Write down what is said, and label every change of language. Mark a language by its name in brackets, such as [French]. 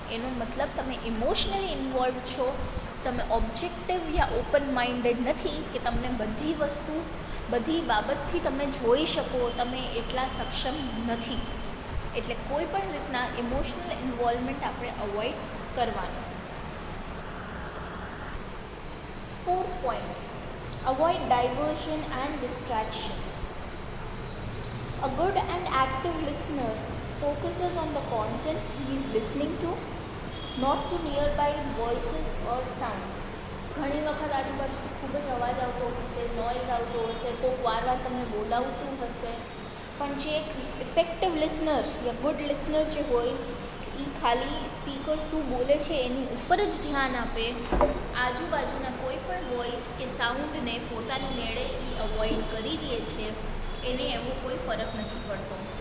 [Gujarati] એનો મતલબ તમે ઇમોશનલી ઇન્વોલ્વ છો, તમે ઓબ્જેક્ટિવ યા ઓપન માઇન્ડેડ નથી કે તમને બધી વસ્તુ, બધી બાબતથી તમે જોઈ શકો, તમે એટલા સક્ષમ નથી. એટલે કોઈ પણ રીતના ઇમોશનલ ઇન્વોલ્વમેન્ટ આપણે અવોઇડ કરવાનું. [English] Fourth point, avoid diversion and distraction. A good and active listener focuses on the contents he is listening to, not to nearby voices or sounds. [Gujarati] ઘણી વખત આજુબાજુથી ખૂબ જ અવાજ આવતો હશે, નોઇઝ આવતો હશે, કોઈક વાર તમને બોલાવતું હશે, પણ જે એક ઇફેક્ટિવ લિસનર યા ગુડ લિસનર જે હોય એ ખાલી સ્પીકર શું બોલે છે એની ઉપર જ ધ્યાન આપે. આજુબાજુના કોઈ પણ વોઇસ કે સાઉન્ડને પોતાની મેળે એ અવોઇડ કરી દે છે, એને એવો કોઈ ફરક નથી પડતો.